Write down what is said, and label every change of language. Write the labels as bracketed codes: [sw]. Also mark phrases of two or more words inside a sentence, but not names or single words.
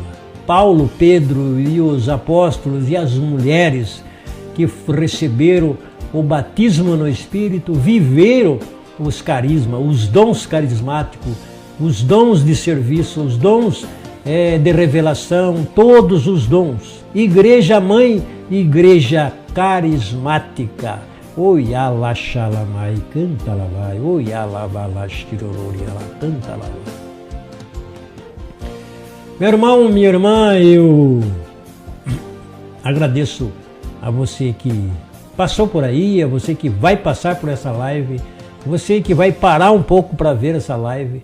[pt] Paulo, Pedro e os apóstolos e as mulheres que receberam o batismo no Espírito viveram os carismas, os dons carismáticos, os dons de serviço, os dons de revelação, todos os dons. Igreja mãe, igreja carismática. Oi, ala xalamai, canta lá vai. Oi, ala balash tirorori, ela canta lá vai. Meu irmão, minha irmã, eu agradeço a você que passou por aí, a você que vai passar por essa live, você que vai parar um pouco para ver essa live.